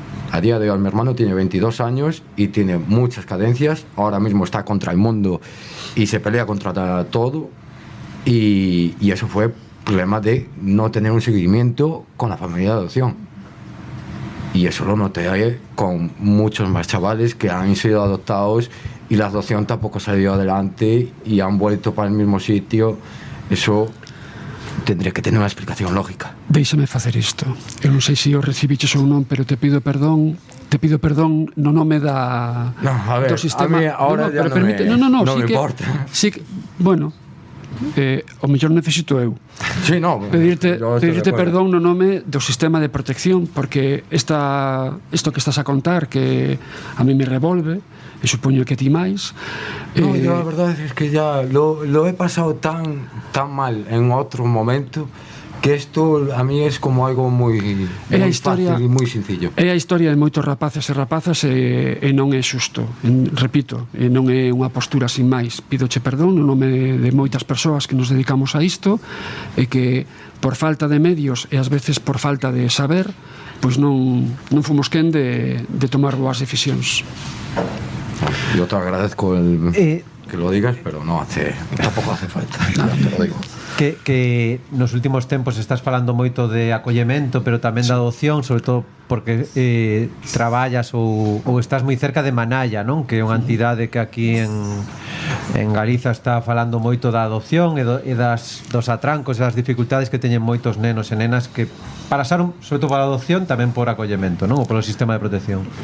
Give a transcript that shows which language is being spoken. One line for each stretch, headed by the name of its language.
Spanish: A día de hoy mi hermano tiene 22 años y tiene muchas carencias, ahora mismo está contra el mundo y se pelea contra todo y eso fue problema de no tener un seguimiento con la familia de adopción. Y eso lo noté con muchos más chavales que han sido adoptados y la adopción tampoco salió adelante y han vuelto para el mismo sitio. Eso tendría que tener unha explicación lógica.
Galician: Déixame facer isto. Eu non sei se o recibiches ou non, pero te pido perdón no nome da do sistema.
Spanish: A mí ahora ya non me importa.
Galician: Sí que, bueno, o mellor necesito eu. Sí, no, pedirte perdón no nome do sistema de protección, porque isto que estás a contar, que a mí me revolve, e supoño que ti máis.
Spanish: No, yo la verdad es que ya lo he pasado tan mal en otro momento que esto a mí es como algo muy fácil y muy sencillo.
Galician: É a historia de moitos rapaces e rapazas e non é xusto, repito, non é unha postura sin máis. Pídoche perdón no nome de moitas persoas que nos dedicamos a isto e que por falta de medios e ás veces por falta de saber, pois non fomos quen de tomar boas decisións.
Spanish: Yo te agradezco que lo digas, pero tampoco hace falta. Nada, te lo digo.
Galician: Que nos últimos tempos estás falando moito de acollemento, pero tamén da adopción, sobre todo porque traballas ou estás moi cerca de Manalla, non? Que é unha entidade que aquí en Galiza está falando moito da adopción e dos atrancos e das dificultades que teñen moitos nenos e nenas que pasaron, sobre todo, pola adopción, tamén por acollemento, non? Ou polo sistema de protección.